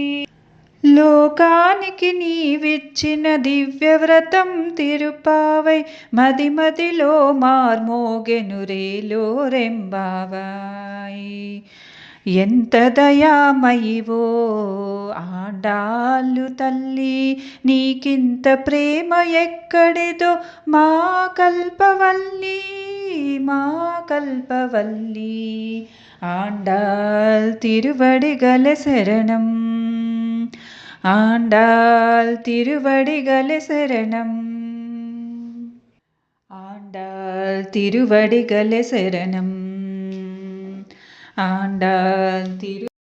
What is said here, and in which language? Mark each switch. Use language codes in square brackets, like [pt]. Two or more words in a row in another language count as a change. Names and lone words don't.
[te] లోకానికి నీవిచ్చిన దివ్యవ్రతం తిరుపావై, మది మదిలో మార్మోగెను [ta] ஏலோர் எம்பாவாய். [te] ఎంత దయామయివో ఆండాళ్ళు తల్లి, నీకింత ప్రేమ ఎక్కడిదో మా కల్పవల్లి, మా కల్పవల్లి. [ta] ஆண்டாள் திருவடிகளே சரணம், ஆண்டாள் திருவடிகளே சரணம், ஆண்டாள் திருவடிகளே சரணம், ஆண்டாள் திரு